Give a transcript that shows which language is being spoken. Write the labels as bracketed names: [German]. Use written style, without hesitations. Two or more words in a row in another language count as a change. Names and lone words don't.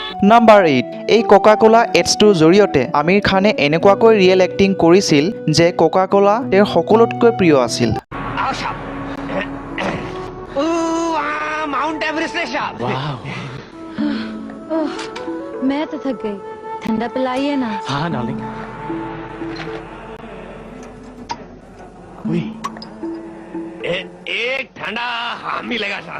[Assamese] নাম্বাৰ 8 এই কোকা কোলা এডছটোৰ জৰিয়তে আমিৰ খানে এনেকুৱাকৈ [English] real acting [Assamese] কৰিছিল যে কোকা কোলা তেওঁৰ সকলোতকৈ প্ৰিয় আছিল [Hindi] आओ साहब माउंट एवरेस्ट है साहब ओह, मैं तो थक गई ठंडा पिलाइए ना हाँ डार्लिंग एक ठंडा हाँ मिलेगा साहब